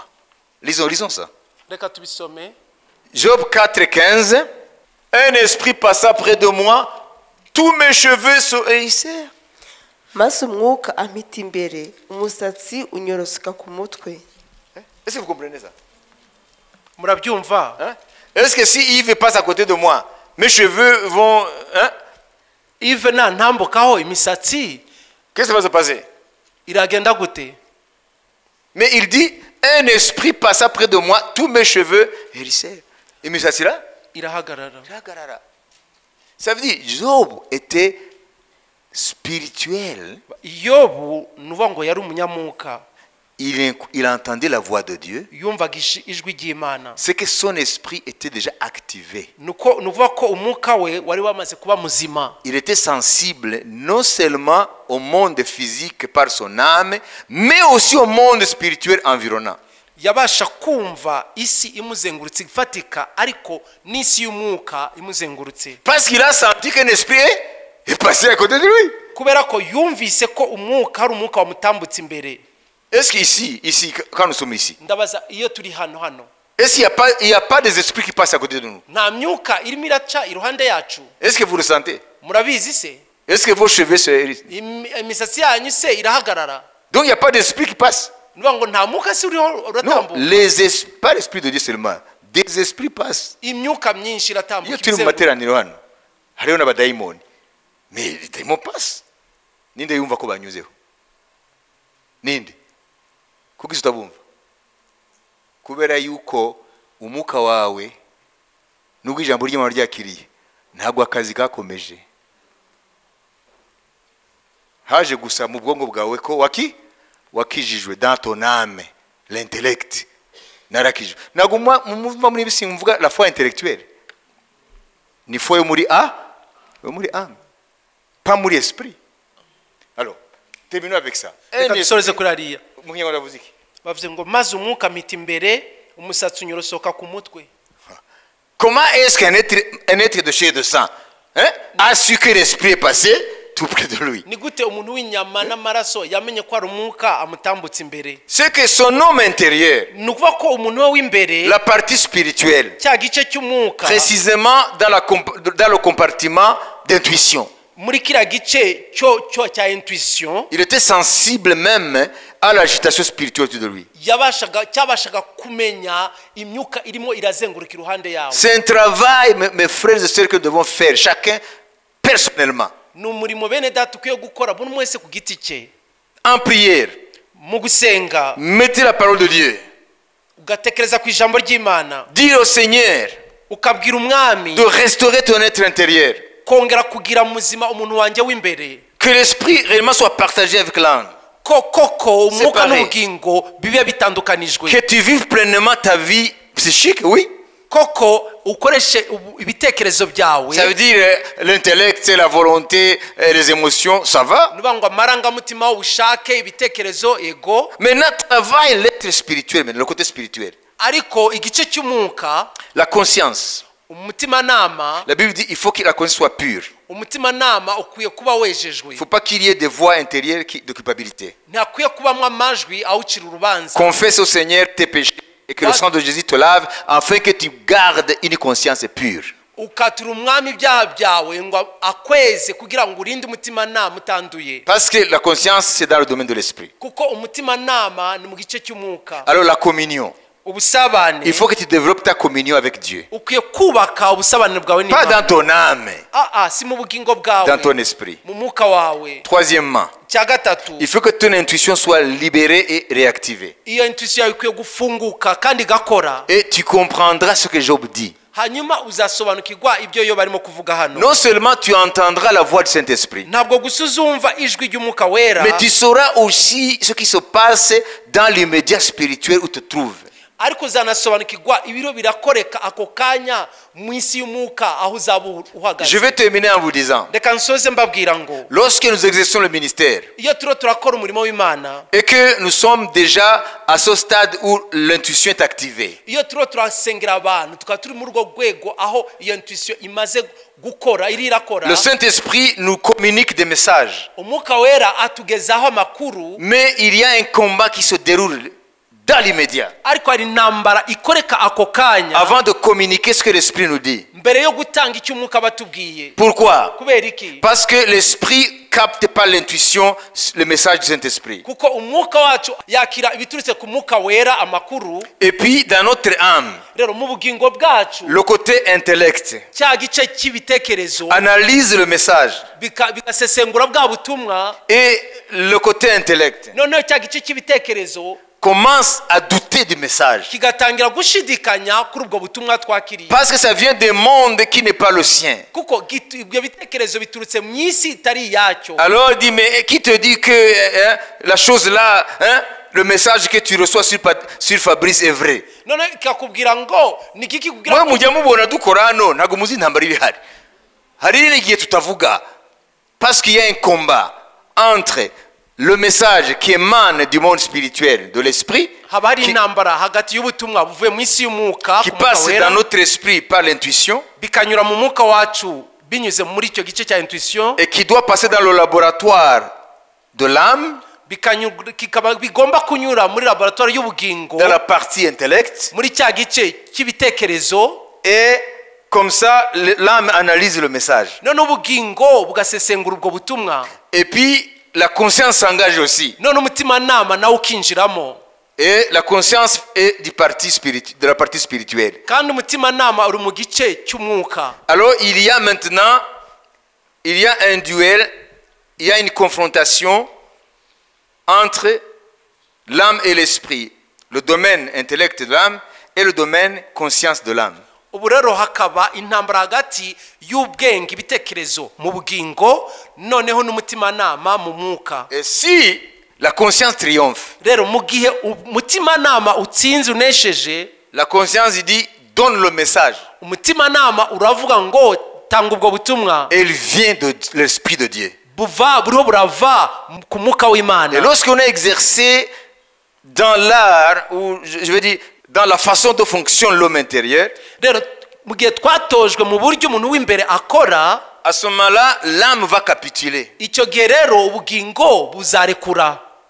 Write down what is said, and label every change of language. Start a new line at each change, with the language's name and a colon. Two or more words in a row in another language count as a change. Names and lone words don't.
French: Lisons ça.
Kinyarwanda: reka tubisome.
French: Job 4,15. Un esprit passa près de moi, tous mes cheveux se hérissèrent.
Kinyarwanda: maze umwuka ampita imbere umusatsi unyorosoka ku mutwe.
French: Est-ce que vous comprenez ça?
Kinyarwanda: Murabyumva? Hein?
French: Est-ce que si Yves passe à côté de moi, mes cheveux vont... Hein?
Kinyarwanda: Ive ntambukaho imisatsi
French: Qu'est-ce qui va se passer?
Kinyarwanda: iragenda gute?
French: Mais il dit, un esprit passa près de moi, tous mes cheveux hérissèrent. Et mais ça c'est là?
Kinyarwanda: Irahagarara.
French: Ça veut dire, Job était spirituel.
Kinyarwanda: Yobu nuvuga ngo yari umunyamwuka,
French: Il entendait la voix de Dieu.
Kinyarwanda: yumvaga ijwi ry'Imana.
French: C'est que son esprit était déjà activé.
Kinyarwanda: Nuvuga ko umwuka we wari wamaze kuba muzima.
French: Il était sensible non seulement au monde physique par son âme, mais aussi au monde spirituel environnant.
Kinyarwanda: Yabasha kumva isi imuzengurutse ifatika ariko n'isi y'umwuka imuzengurutse.
French: Parce qu'il a senti qu'un esprit est passé à côté de lui.
Kinyarwanda: Kubera ko yumvise ko umwuka hari umwuka wamutambutse imbere.
French: Est-ce qu'ici, quand nous sommes ici,
Kinyarwanda: Ndabaza iyo turi hano
French: est-ce qu'il n'y a pas des esprits qui passent à côté de nous?
Kinyarwanda: nta myuka irimo iraca iruhande yacu?
French: Est-ce que vous ressentez?
Kinyarwanda: Murabizi se?
French: Est-ce que vos cheveux se hérissent?
Kinyarwanda: Imisatsi yanyu se irahagarara?
French: Donc il n'y a pas d'esprit qui passe.
Kinyarwanda: Nuvuga ngo nta mwuka se uriho
French: Non,
Kinyarwanda: uratambuka?
French: pas l'esprit de Dieu seulement. Des esprits passent.
Kinyarwanda: Imyuka myinshi Iyo iratambuka turi mu materaniro hano hariho n'abadayimoni,
French: mais les démons passent.
Kinyarwanda: Ninde yumva ko banyuzeho? Ninde? Kuko utabumva? Kubera yuko umwuka wawe nubwo ijambo ry'Imana ryakiriye ntabwo akazi kakomeje. haje gusa mu bwongo bwawe ko wakijijwe
French: dans ton âme, l'intellect.
Kinyarwanda: Narakijwe. Naguma muva muri bisi mvuga
French: la foi intellectuelle.
Kinyarwanda: Ni foi yo muri âme. Pas muri esprit.
French: Alors, terminons avec ça.
Kinyarwanda: reka dusoreze kuri ariya Muhinga ndavuze iki? bavuze ngo maze umwuka amita imbere umusatsi unyorosoka ku mutwe.
French: Comment est-ce qu'un être de chair et de sang a su que l'esprit est passé tout près de lui?
Kinyarwanda: ni gute umuntu w'inyama n'amaraso yamenye ko ari umwuka amutambutse imbere?
French: C'est que son homme intérieur,
Kinyarwanda: ni ukuvuga ko umuntu we w'imbere
French: la partie spirituelle,
Kinyarwanda: cya gice cy'umwuka
French: précisément dans le compartiment d'intuition,
Kinyarwanda: muri kiriya gice cyo cya intuition
French: il était sensible même à l'agitation spirituelle autour de lui.
Kinyarwanda: cyabashaga kumenya imyuka irimo irazenguruka iruhande yawe.
French: C'est un travail, mes frères et sœurs, que nous devons faire, chacun personnellement,
Kinyarwanda: ni umurimo bene data ukwiye gukora buri umwe wese ku giti cye.
French: en prière.
Kinyarwanda: mu gusenga
French: Mettez la parole de Dieu.
Kinyarwanda: ugatekereza ku ijambo ry'Imana,
French: Dire au Seigneur
Kinyarwanda: ukabwira umwami
French: de restaurer ton être intérieur.
Kinyarwanda: kongera kugira muzima umuntu wanjye w'imbere,
French: Que l'esprit réellement soit partagé avec l'âme.
Kinyarwanda: ko koko umwuka
French: Séparé.
Kinyarwanda: n'ubugingo bibe bitandukanijwe,
French: Que tu vives pleinement ta vie psychique, oui.
Kinyarwanda: koko ukoreshe ibitekerezo byawe.
French: Ça veut dire l'intellect, la volonté, les émotions, ça va.
Kinyarwanda: nuvuga ngo amarangamutima, ubushake, ibitekerezo, ego.
French: Maintenant, travaille l'être spirituel, mais le côté spirituel.
Kinyarwanda: ariko igice cy'umwuka,
French: La conscience.
Kinyarwanda: umutimanama,
French: La Bible dit il faut que la conscience soit pure.
Kinyarwanda: umutimanama ukwiye kuba wejejwe.
French: Il ne faut pas qu'il y ait des voix intérieures de culpabilité.
Kinyarwanda: ntakwiye kubamo amajwi awucira urubanza.
French: Confesse au Seigneur tes péchés et que le sang de Jésus te lave afin que tu gardes une conscience pure.
Kinyarwanda: ukatura umwami ibyaha byawe ngo akweze kugira ngo urinde umutimanama utanduye,
French: Parce que la conscience, c'est dans le domaine de l'esprit.
Kinyarwanda: kuko umutimanama ni mu gice cy'umwuka.
French: Alors la communion.
Kinyarwanda: ubusabane,
French: Il faut que tu développes ta communion avec Dieu.
Kinyarwanda: ukwiye kubaka ubusabane bwawe
French: Pas
Kinyarwanda: n'Imana.
French: dans ton âme,
Kinyarwanda: si mu bugingo bwawe,
French: dans ton esprit.
Kinyarwanda: mu mwuka wawe.
French: Troisièmement,
Kinyarwanda: cya gatatu,
French: il faut que ton intuition soit libérée et réactivée.
Kinyarwanda: iyo intuition yawe ikwiye gufunguka kandi igakora,
French: Et tu comprendras ce que Job dit.
Kinyarwanda: hanyuma uzasobanukirwa ibyo yo barimo kuvuga hano.
French: Non seulement tu entendras la voix du Saint-Esprit,
Kinyarwanda: ntabwo gusa uzumva ijwi ry'umwuka wera,
French: mais tu sauras aussi ce qui se passe dans l'immédiat spirituel où tu te trouves.
Kinyarwanda: ariko uzanasobanukirwa ibiro birakoreka ako kanya mu isi y'umwuka aho uzaba uhagaze.
French: Je vais terminer en vous disant,
Kinyarwanda: reka nsoze mbabwira ngo
French: lorsque nous exerçons le ministère
Kinyarwanda: iyo turiho turakora umurimo w'Imana,
French: et que nous sommes déjà à ce stade où l'intuition est activée,
Kinyarwanda: iyo turiho turasengera abantu tukaba turi muri urwo rwego aho iyo intuition imaze gukora, irakora,
French: le Saint-Esprit nous communique des messages.
Kinyarwanda: umwuka wera atugezaho amakuru,
French: Mais il y a un combat qui se déroule dans l'immédiat
Kinyarwanda: ariko hari intambara ikoreka ako kanya
French: avant de communiquer ce que l'Esprit nous dit.
Kinyarwanda: mbere yo gutanga icyo umwuka batubwiye.
French: Pourquoi?
Kinyarwanda: kubera iki?
French: Parce que l'Esprit capte par l'intuition le message du Saint-Esprit.
Kinyarwanda: kuko umwuka wacu yakira ibiturutse ku mwuka wera amakuru.
French: Et puis dans notre âme,
Kinyarwanda: rero mu bugingo bwacu
French: le côté intellect
Kinyarwanda: cya gice cy'ibitekerezo
French: analyse le message
Kinyarwanda: bigasesengura bwa butumwa,
French: et le côté intellect
Kinyarwanda: noneho cya gice cy'ibitekerezo
French: commence à douter du message.
Kinyarwanda: kigatangira gushidikanya kuri ubwo butumwa twakiriye,
French: Parce que ça vient d'un monde qui n'est pas le sien.
Kinyarwanda: kuko ibyo bitekerezo biturutse mu isi itari iyacyo.
French: Alors il dit, mais qui te dit que la chose là, le message que tu reçois sur Fabrice est vrai?
Kinyarwanda: noneho ikakubwira ngo ni iki kikubwira Mwe mujya mubona dukora hano ntabwo muzi intambara iri hari. Hari n'igihe tutavuga.
French: Parce qu'il y a un combat entre le message qui émane du monde spirituel, de l'esprit,
Kinyarwanda: haba hari intambara hagati y'ubutumwa buvuye mu isi y'umwuka
French: qui
Kinyarwanda: ku mwuka
French: passe
Kinyarwanda: wera,
French: dans notre esprit par l'intuition
Kinyarwanda: bikanyura mu mwuka wacu binyuze muri icyo gice cya intuition,
French: et qui doit passer dans le laboratoire de l'âme,
Kinyarwanda: bigomba kunyura muri laboratoire y'ubugingo,
French: dans la partie intellect,
Kinyarwanda: muri cya gice cy'ibitekerezo,
French: et comme ça l'âme analyse le message.
Kinyarwanda: none ubugingo bugasesengura ubwo butumwa,
French: Et puis la conscience s'engage aussi.
Kinyarwanda: none umutimanama nawe ukinjiramo,
French: Et la conscience est de la partie spirituelle.
Kinyarwanda: kandi umutimanama uri mu gice cy'umwuka.
French: Alors il y a maintenant, il y a un duel, il y a une confrontation entre l'âme et l'esprit, le domaine intellect de l'âme et le domaine conscience de l'âme.
Kinyarwanda: ubu rero hakaba intambara hagati y'ubwenge ibitekerezo mu bugingo noneho n'umutimanama mu mwuka.
French: Et si la conscience triomphe,
Kinyarwanda: rero mu gihe umutimanama utsinze unesheje,
French: la conscience il dit donne le message.
Kinyarwanda: umutimanama uravuga ngo tanga ubwo butumwa.
French: Elle vient de l'esprit de Dieu.
Kinyarwanda: buriho burava ku mwuka
French: Et
Kinyarwanda: w'Imana.
French: lorsqu'on est exercé dans l'art, ou je veux dire dans la façon dont fonctionne l'homme intérieur,
Kinyarwanda: rero mu gihe twatojwe mu buryo umuntu w'imbere akora,
French: à ce moment-là, l'âme va capituler.
Kinyarwanda: icyo gihe rero ubugingo buzarekura.